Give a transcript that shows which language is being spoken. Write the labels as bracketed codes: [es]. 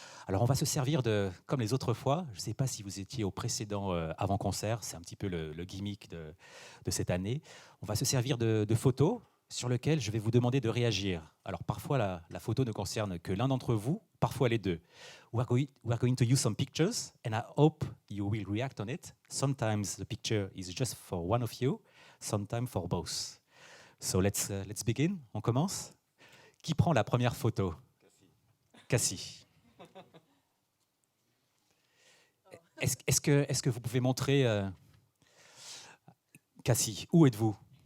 [fr] Alors, on va se servir de, comme les autres fois, je ne sais pas si vous étiez au précédent avant-concert, c'est un petit peu le gimmick de cette année. On va se servir de photos sur lesquelles je vais vous demander de réagir. Alors, parfois, la photo ne concerne que l'un d'entre vous, parfois les deux. [en] We are going to use some pictures and I hope you will react on it. Sometimes the picture is just for one of you, sometimes for both. So let's begin. [fr] On commence. Qui prend la première photo? Kassi. Est-ce que vous pouvez montrer Kassi, où êtes-vous?